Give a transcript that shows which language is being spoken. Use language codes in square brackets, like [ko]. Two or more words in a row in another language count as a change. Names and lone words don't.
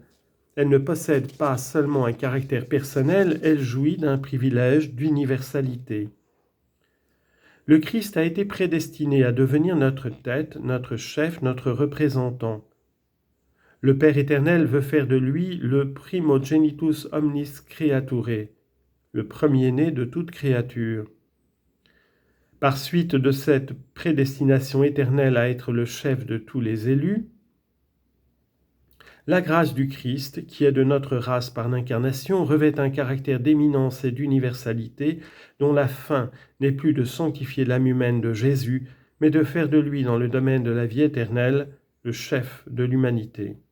[fr] Elle ne possède pas seulement un caractère personnel, elle jouit d'un privilège d'universalité. Le Christ a été prédestiné à devenir notre tête, notre chef, notre représentant. Le Père éternel veut faire de lui le [la] primogenitus omnis creaturae, [fr] le premier-né de toute créature. Par suite de cette prédestination éternelle à être le chef de tous les élus, la grâce du Christ, qui est de notre race par l'incarnation, revêt un caractère d'éminence et d'universalité dont la fin n'est plus de sanctifier l'âme humaine de Jésus, mais de faire de lui, dans le domaine de la vie éternelle, le chef de l'humanité.